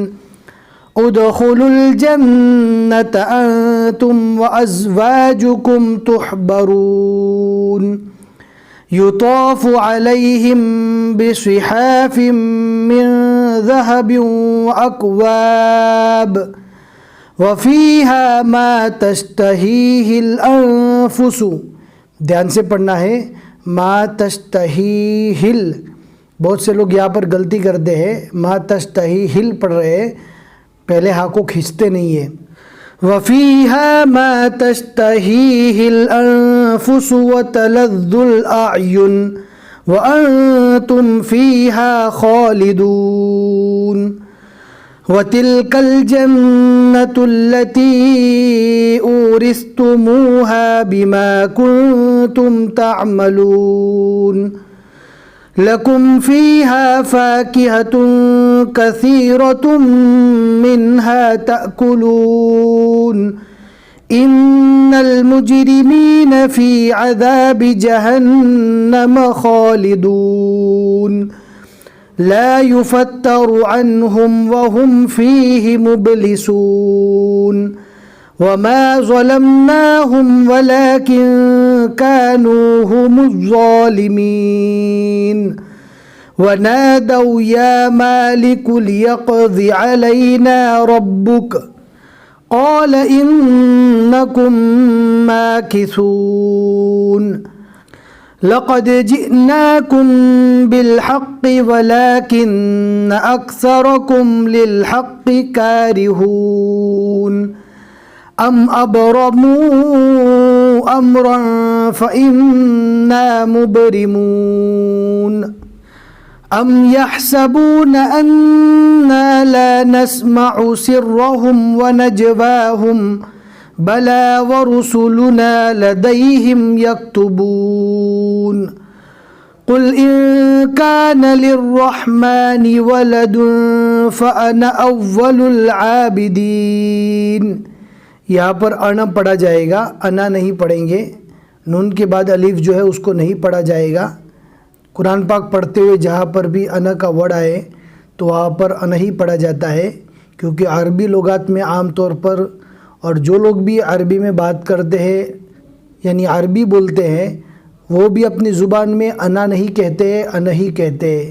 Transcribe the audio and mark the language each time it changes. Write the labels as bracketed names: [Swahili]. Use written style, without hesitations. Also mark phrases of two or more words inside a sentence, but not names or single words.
[Arabic] ادخلوا الجنة أنتم وأزواجكم تحبرون يطاف عليهم بصحاف من ذهب وأكواب وفيها ما تشتهيه الأنفس. [Hindi] ध्यान से पढ़ना है। [Arabic] ما تشتهيه, [Hindi] बहुत से लोग यहाँ पर गलती करते हैं, [Arabic] ما تشتهيه [Hindi] पढ़ रहे हैं, पहले हा को खींचते नहीं है। [Arabic] وفيها ما تشتهيه الأنفس وتلذ الأعين وأنتم فيها خالدون وتلك الجنة التي أورثتموها بما كنتم تعملون لكم فيها فاكهة كثيرة منها تأكلون إن المجرمين في عذاب جهنم خالدون لا يفتر عنهم وهم فيه مبلسون وما ظلمناهم ولكن كانوا هم الظالمين ونادوا يا مالك ليقض علينا ربك قال إنكم ماكثون لقد جئناكم بالحق ولكن أكثركم للحق كارهون أم أبرموا أمرا فإنا مبرمون أم يحسبون أنا لا نسمع سرهم ونجواهم بلى ورسلنا لديهم يكتبون قل إن كان للرحمن ولد فأنا أول العابدين. [Hindi] यहाँ पर अना पढ़ा जाएगा, अना नहीं पढ़ेंगे। नून के बाद अलिफ जो है उसको नहीं पढ़ा जाएगा। कुरान पाक पढ़ते हुए जहाँ पर भी अना का वर्ड आए तो वहाँ पर अना ही पढ़ा जाता है, क्योंकि अरबी लुगात में आम तौर पर और जो लोग भी अरबी में बात करते हैं यानी अरबी बोलते हैं वो भी अपनी ज़ुबान में अना नहीं कहते हैं, अना ही कहते हैं।